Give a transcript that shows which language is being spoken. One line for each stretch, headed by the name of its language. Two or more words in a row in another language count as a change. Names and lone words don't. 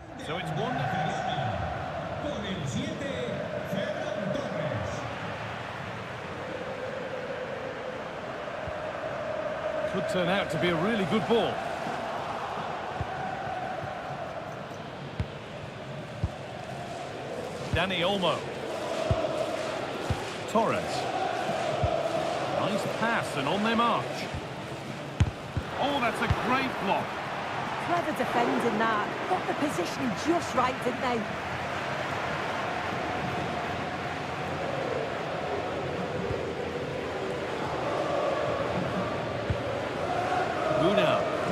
English: So it's 1.
Spanish: Con el 7, Ferran Torres.
English: Could turn out to be a really good ball. Dani Olmo. Torres. Nice pass and on their march. Oh, that's a great block. Clever defending that. Got the positioning just right, didn't they? Una.